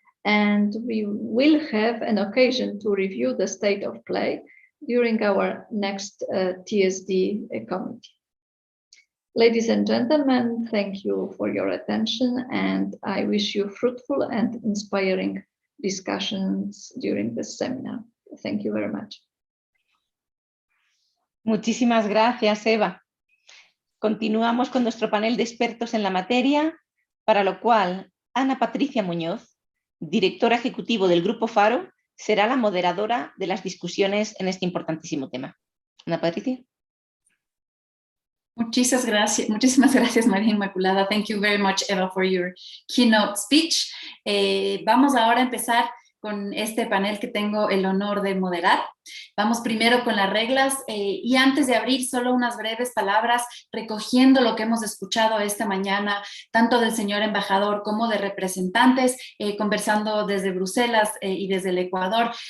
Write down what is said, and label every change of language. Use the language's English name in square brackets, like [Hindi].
[English] And we will have an occasion to review the state of play during our next TSD committee. Ladies and gentlemen, thank you for your attention, and I wish you fruitful and inspiring discussions during this seminar. Thank you very much. [Spanish] Muchísimas gracias, Eva. Continuamos con nuestro panel de expertos en la materia, para lo cual Ana Patricia Muñoz, directora ejecutiva del Grupo Faro, será la moderadora de las discusiones en este importantísimo tema. Ana Patricia. Muchísimas gracias, María Inmaculada. [English] Thank you very much, Eva, for your keynote speech. [Spanish] Vamos ahora a empezar con este panel que tengo el honor de moderar. Vamos primero con las reglas y antes de abrir solo unas breves palabras recogiendo lo que hemos escuchado esta mañana, tanto del señor embajador como de representantes, conversando desde Bruselas y desde el Ecuador.